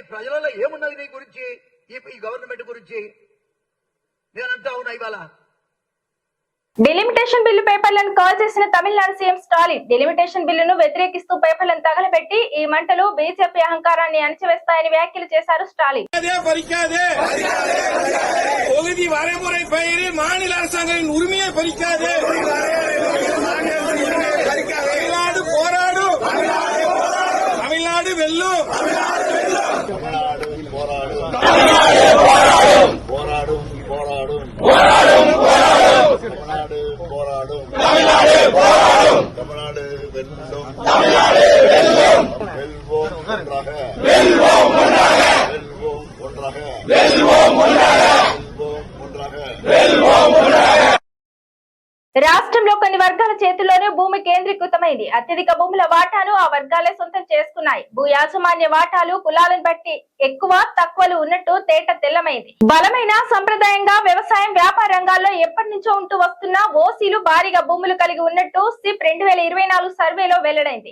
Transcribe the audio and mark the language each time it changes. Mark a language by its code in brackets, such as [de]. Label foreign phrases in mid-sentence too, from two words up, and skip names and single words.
[te] ప్రజలలో ఏమున్నది నీ గురించి, ఈ గవర్నమెంట్ గురించి? నేనంతా అవునా ఇవాళ? డిలిమిటేషన్ బిల్లు పేపర్లను కాల్ చేసిన తమిళనాడు సీఎం స్టాలిన్ డిలిమిటేషన్ బిల్లును వ్యతిరేకిస్తూ పేపర్లను తగలబెట్టి ఈ మంటలు బీజేపీ అహంకారాన్ని అణచివేస్తాయని వ్యాఖ్యలు చేశారు స్టాలిన్. [ta] தொகுதி வரைமுறை பெயரில் மாநில அரசாங்கத்தின் உரிமையை பறிக்காதே. தமிழ்நாடு போராடும், தமிழ்நாடு வெல்லும். தமிழ்நாடு போராடும், போராடும் போராடும், தமிழ்நாடு போராடும், தமிழ்நாடு வெல்லும், வெல்வோம் ஒன்றாக, வெல்வோம் ஒன்றாக, வெல்வோம் ஒன்றாக. [te] రాష్ట్రంలో కొన్ని వర్గాల చేతుల్లోనే భూమి కేంద్రీకృతమైంది. అత్యధిక భూముల వాటాను ఆ వర్గాలే సొంతం చేసుకున్నాయి. భూ యాజమాన్య వాటాలు కులాలను బట్టి ఎక్కువ తక్కువలు ఉన్నట్టు తేట తెల్లమైంది. బలమైన సంప్రదాయంగా వ్యవసాయం, వ్యాపార రంగాల్లో ఎప్పటి నుంచో ఉంటూ వస్తున్న ఓసీలు భారీగా భూములు కలిగి ఉన్నట్టు సిప్ 2024 సర్వేలో వెల్లడైంది.